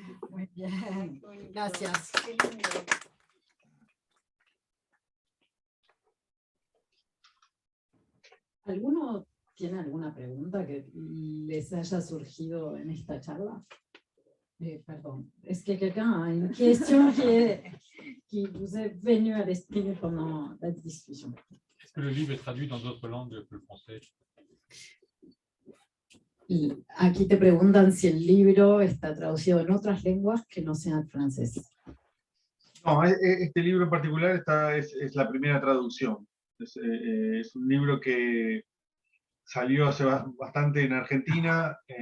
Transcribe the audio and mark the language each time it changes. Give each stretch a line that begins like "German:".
Spanish: Muy bien, gracias. ¿Alguno tiene alguna pregunta que les haya surgido en esta charla?
French: Pardon, est-ce que quelqu'un a une question qui vous est venue à l'esprit pendant la discussion? Est-ce que le livre est traduit dans d'autres langues que le français?
Spanish: Y aquí te preguntan si el libro está traducido en otras lenguas que no sean francés. No, este libro en particular es la primera traducción. Es un libro que salió hace bastante en Argentina.